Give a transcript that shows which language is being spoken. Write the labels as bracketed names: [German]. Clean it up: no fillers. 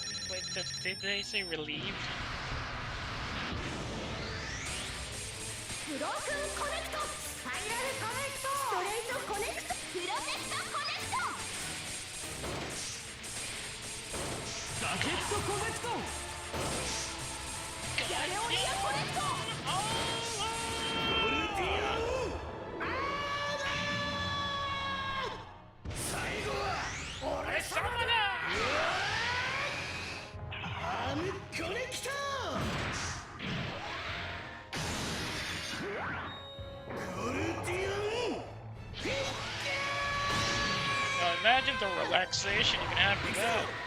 [English] Wait, did they say relieved? [Japanese] ブロークンコネクトスパイラルコネクトストレートコネクトプロテクトコネクトラケットコネクト。ギャレオニアコネクトゴルディオンアーマー最後は俺様だアームコネクトゴルディオンフィッ [English] Now imagine the relaxation you can have with that.